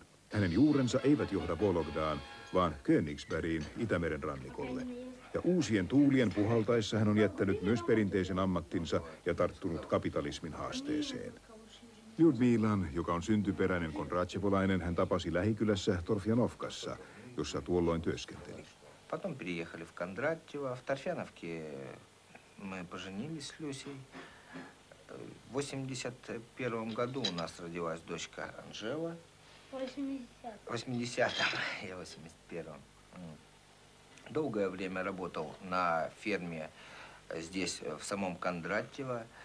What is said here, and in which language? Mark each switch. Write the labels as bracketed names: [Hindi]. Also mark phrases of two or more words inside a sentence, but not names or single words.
[Finnish] Hänen juurensa eivät johda Vologdaan, vaan Königsbergiin Itämeren rannikolle. Ja uusien tuulien puhaltaessa hän on jättänyt myös perinteisen ammattinsa ja tarttunut kapitalismin haasteeseen. Lyudmilan, joka on syntyperäinen kondratsevolainen, hän tapasi lähikylässä Torfjanovkassa, jossa tuolloin työskenteli. [Russian] Потом переехали в Кондратьево. В Торфяновке мы поженились с Люсей. В 81 году у нас родилась дочка Анжела. 80-м, я 81-м. Долгое время работал на ферме здесь, в самом Кондратьево.